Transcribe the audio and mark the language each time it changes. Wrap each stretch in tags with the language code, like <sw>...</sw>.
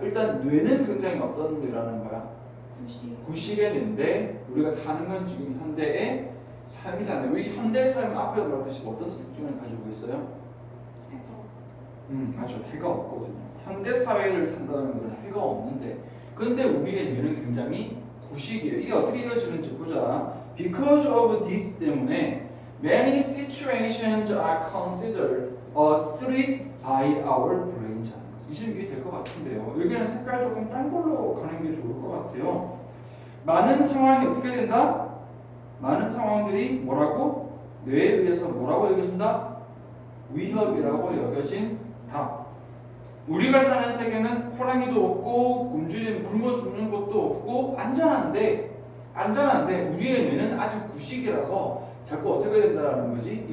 <ko>일단 뇌는 굉장히 어떤 뇌라는 거야? 구식의 뇌인데 우리가 사는 건 지금 현대의 삶이잖아요. 우리 현대의 삶은 앞에도 말했듯이 어떤 특징을 가지고 있어요? 맞아. 해가 없거든요. 현대 사회를 산다는 건 해가 없는데 그런데 우리의 뇌는 굉장히 구식이에요. 이게 어떻게 이어지는지 보자.</ko> <en>Because of this</en> <ko>때문에</ko> <en>many situations are considered a threat by our brain.</en> <ko>이제 이해될 것 같은데요. 여기는 색깔 조금 딴 걸로 가는 게 좋을 것 같아요. 많은 상황이 어떻게 된다? 많은 상황들이 뭐라고? 뇌에 의해서 뭐라고 여겨진다? 위협이라고 여겨진다. 우리가 사는 세계는 호랑이도 없고 굶어 죽는 것도 없고 안전한데 우리의 뇌는 아주 구식이라서 자꾸 어떻게 된다는 거지?</ko>